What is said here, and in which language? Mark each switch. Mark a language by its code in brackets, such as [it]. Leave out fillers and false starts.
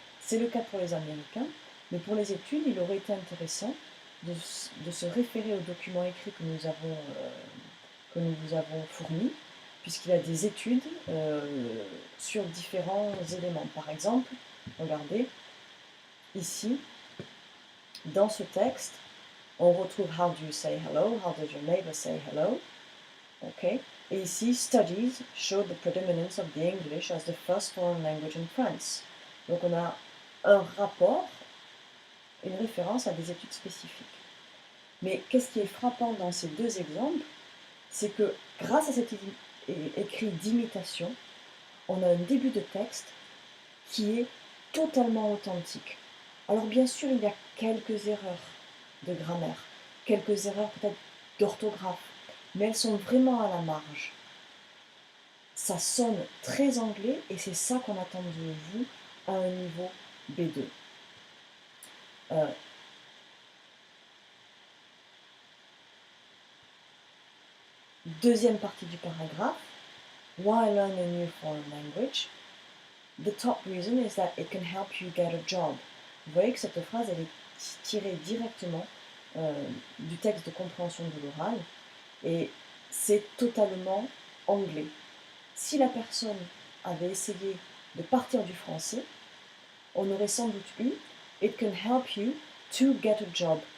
[fr] C'est le cas pour les Américains, mais pour les études, il aurait été intéressant de se référer au document écrit que nous avons que nous vous avons fourni, puisqu'il y a des études sur différents éléments. Par exemple, regardez, ici, dans ce texte, on retrouve [en] How do you say hello? How does your neighbor say hello? Okay. [fr] Et ici, [en] studies show the predominance of the English as the first foreign language in France. [fr] Donc on a un rapport, une référence à des études spécifiques. Mais qu'est-ce qui est frappant dans ces deux exemples, c'est que grâce à cet écrit d'imitation, on a un début de texte qui est totalement authentique. Alors bien sûr, il y a quelques erreurs de grammaire, quelques erreurs peut-être d'orthographe, mais elles sont vraiment à la marge. Ça sonne très anglais et c'est ça qu'on attend de vous à un niveau B2. Deuxième partie du paragraphe. [en] Why learn a new foreign language? The top reason is that it can help you get a job. [fr] Vous voyez que cette phrase, elle est tirée directement du texte de compréhension de l'oral et c'est totalement anglais. Si la personne avait essayé de partir du français, on aurait sans doute eu [en] It can help you to get a job.